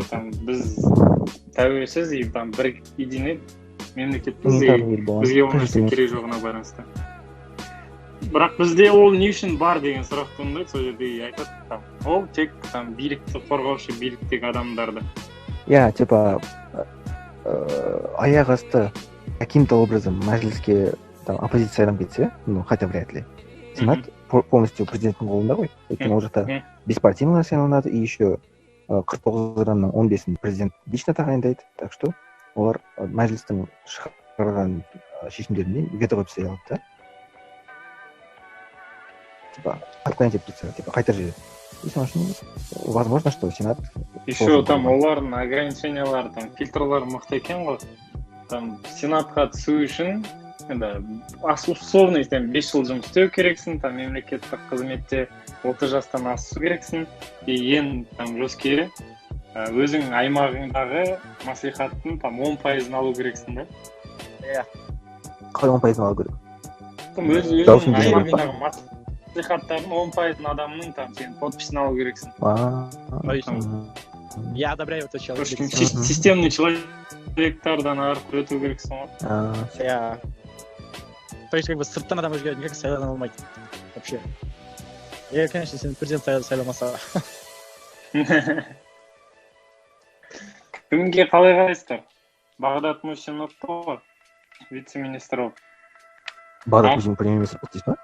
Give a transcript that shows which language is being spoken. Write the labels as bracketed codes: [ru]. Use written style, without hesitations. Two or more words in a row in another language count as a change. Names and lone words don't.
[kk] біз тәуелсіз и бір единый мемлекетпіз, бізге ол нәрсе керек жоғына байланысты. Бірақ бізде ол не үшін бар деген сұрақ туындайды, сол жерде айтады, ол тек билікті қорғаушы, биліктегі адамдарды. Иә, типа аяқ асты [ru] каким-то образом [kk] мәжіліске оппозиция сайланып кетсе, [ru] ну хотя вряд ли. [kk] Сенат полностью президенттің қолында ғой. Өйткені ол жақта беспартийлар сайланады, [ru] и еще [kk] 49 адамның 15-ін президент лично тағайындайды. [ru] Так что [kk] олар мәжілістің шығарған шешімдеріне вето қойып істей алады да. [ru] Типа отклонять петиция, типа [kk] қайтар жібереді. [ru] И [kk] соның үшін [ru] возможно, что сенат [kk] еще олардың ограничениялары, фильтрлары мықты екен ғой. Сенатқа түсу үшін условно 5 жыл жұмыс істеу керексің, мемлекеттік қызметте 30 жастан асу керексің, и ең жөскері өзің аймағыңдағы маслихаттың 10% алу керексің да. Иә. Қалай 10% алу керек? Өзің аймағыңдағы маслихаттардың 10% адамның сен подписін алу керексің. [ru] Я одобряю это человек. [kk] Системный человектардан арқылы өту керексің ғой. Иә. [ru] То есть, как бы, [kk] сырттан адам өзге никак сайлана алмайды. Вообще. [ru] Я, конечно, [kk] сен президент сайламаса. Кімге қалай қарайсыздар? Бағдат Мусинов ғой, вице-министр болып. Бағдат Мусинов премьер-министр болды дейсіз ба?